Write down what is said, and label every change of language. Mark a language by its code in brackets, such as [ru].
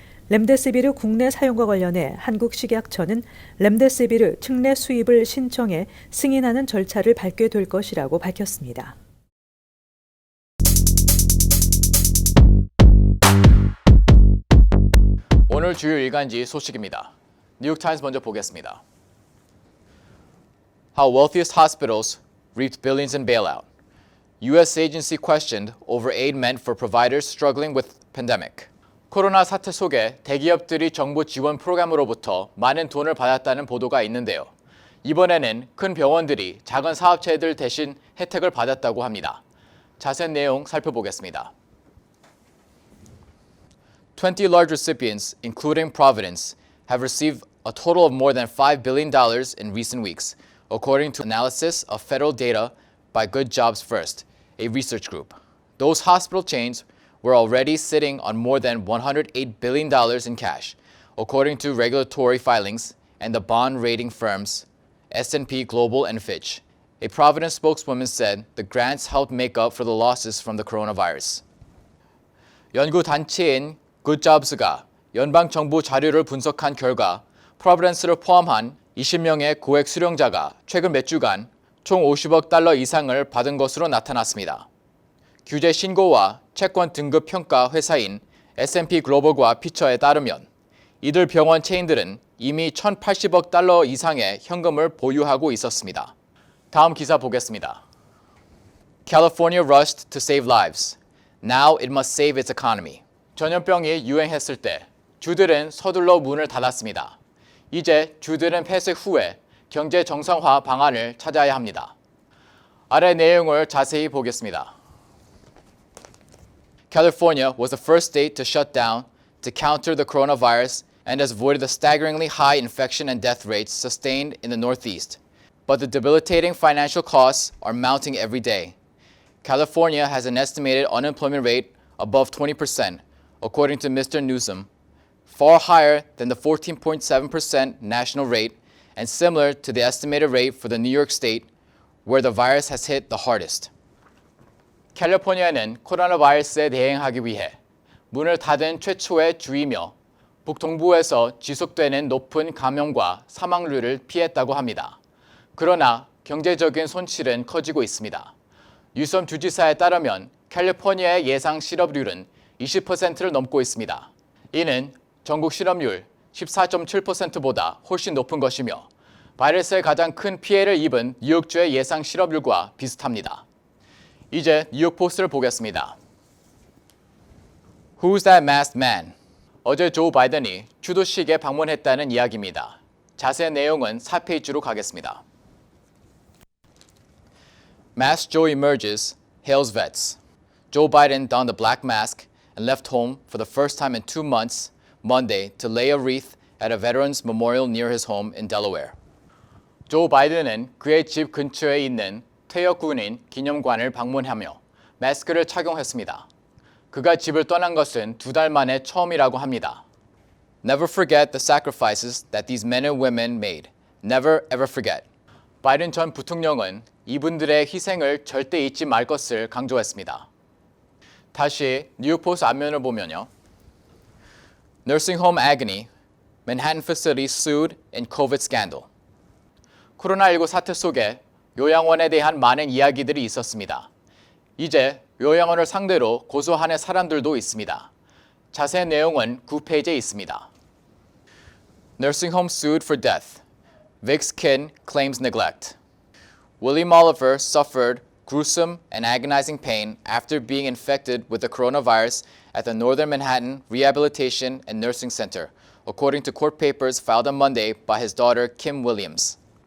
[ko] 렘데시비르 국내 사용과 관련해 한국식약처는 렘데시비르 특례 수입을 신청해 승인하는 절차를 밟게 될 것이라고 밝혔습니다. 오늘 주요 일간지 소식입니다. 뉴욕타임스 먼저 보겠습니다. [en] How wealthiest hospitals reaped billions in bailout. U.S. agency questioned over aid meant for providers struggling with pandemic. [ko] 코로나 사태 속에 대기업들이 정부 지원 프로그램으로부터 많은 돈을 받았다는 보도가 있는데요. 이번에는 큰 병원들이 작은 사업체들 대신 혜택을 받았다고 합니다. 자세한 내용 살펴보겠습니다. [en] 20 large recipients, including Providence, have received a total of more than $5 billion in recent weeks, according to analysis of federal data by Good Jobs First, a research group. Those hospital chains were already sitting on more than $108 billion in cash, according to regulatory filings and the bond rating firms S&P Global and Fitch. A Providence spokeswoman said the grants helped make up for the losses from the coronavirus. [ko] 연구 단체인 Good Jobs가 연방 정부 자료를 분석한 결과 프로비던스를 포함한 20명의 고액 수령자가 최근 몇 주간 총 50억 달러 이상을 받은 것으로 나타났습니다. 규제 신고와 채권 등급 평가 회사인 S&P 글로벌과 피처에 따르면 이들 병원 체인들은 이미 1,080억 달러 이상의 현금을 보유하고 있었습니다. 다음 기사 보겠습니다. [en] California rushed to save lives. Now it must save its economy. [ko] 전염병이 유행했을 때 주들은 서둘러 문을 닫았습니다. 이제 주들은 폐쇄 후에 경제 정상화 방안을 찾아야 합니다. 아래 내용을 자세히 보겠습니다. [en] California was the first state to shut down to counter the coronavirus and has avoided the staggeringly high infection and death rates sustained in the Northeast. But the debilitating financial costs are mounting every day. California has an estimated unemployment rate above 20%, according to Mr. Newsom, far higher than the 14.7% national rate and similar to the estimated rate for the New York State, where the virus has hit the hardest. [ko] 캘리포니아는 코로나 바이러스에 대응하기 위해 문을 닫은 최초의 주이며 북동부에서 지속되는 높은 감염과 사망률을 피했다고 합니다. 그러나 경제적인 손실은 커지고 있습니다. 뉴섬 주지사에 따르면 캘리포니아의 예상 실업률은 20%를 넘고 있습니다. 이는 전국 실업률 14.7%보다 훨씬 높은 것이며 바이러스에 가장 큰 피해를 입은 뉴욕주의 예상 실업률과 비슷합니다. 이제 뉴욕 포스트를 보겠습니다. [en] Who's that masked man? [ko] 어제 조 바이든이 추도식에 방문했다는 이야기입니다. 자세한 내용은 4페이지로 가겠습니다. [en] Masked Joe emerges, hails vets. Joe Biden donned a black mask and left home for the first time in 2 months, Monday, to lay a wreath at a veterans memorial near his home in Delaware. [ko] 조 바이든은 그의 집 근처에 있는 퇴역 군인 기념관을 방문하며 마스크를 착용했습니다. 그가 집을 떠난 것은 2달 만에 처음이라고 합니다. [en] Never forget the sacrifices that these men and women made. Never ever forget. [ko] 바이든 전 부통령은 이분들의 희생을 절대 잊지 말 것을 강조했습니다. 다시 뉴욕포스트 앞면을 보면요. [en] Nursing home agony. Manhattan facility sued in COVID scandal. [ko] 코로나19 사태 속에 요양원에 대한 많은 이야기들이 있었습니다. 이제 요양원을 상대로 고소하는 사람들도 있습니다. 자세한 내용은 9페이지에 있습니다. [en] Nursing home sued for death. Vic's kin claims neglect. William Oliver suffered gruesome and agonizing pain after being infected with the coronavirus at the Northern Manhattan Rehabilitation and Nursing Center, according to court papers filed on Monday by his daughter Kim Williams.